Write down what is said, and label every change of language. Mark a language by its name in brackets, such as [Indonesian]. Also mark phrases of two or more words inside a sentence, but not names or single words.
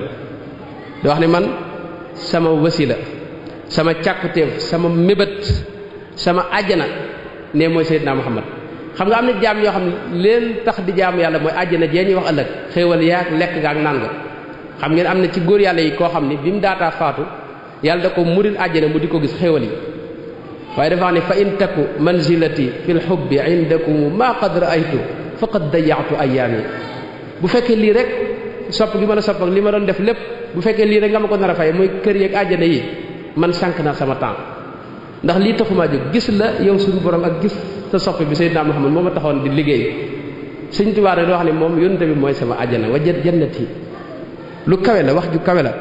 [Wolof] da wax ne man sama wasila sama càkkuteef sama mébét sama àjjana ne mooy Seydina Muhammad. xam nga am na jaam yoo xam ne leen tax di jaamu yàlla mooy àjjana jee ñuy wax ëllëg xéewal yaag lekk ga ak naan nga. xam ngeen am na ci góor yàlla yi koo xam ni bi mu daataa faatu yàlla da ko muril àjjana mu di ko gis xéewal yi waaye dafa wax ne [Arabic] فإن تكن منزلتي في الحب عندكم ما قد رأيت فقد ضيعت أيامي. [Wolof] bu fekkee lii rek sopp gi ma la sopp ak li ma doon def lépp bu fekkee lii rek nga ma ko nar a fay mooy kër yeeg àjjana yi man sànq naa sama temps ndax lii taxumaa jóg gis la yow suñu borom ak gis sa sopp bi Seydina Muhammad moo ma taxoon di liggéey. Sëñ Tuubaa rek doo wax ne moom yonent bi mooy sama àjjana [Arabic] وجنتي [Wolof] lu kawe la wax ju kawe la.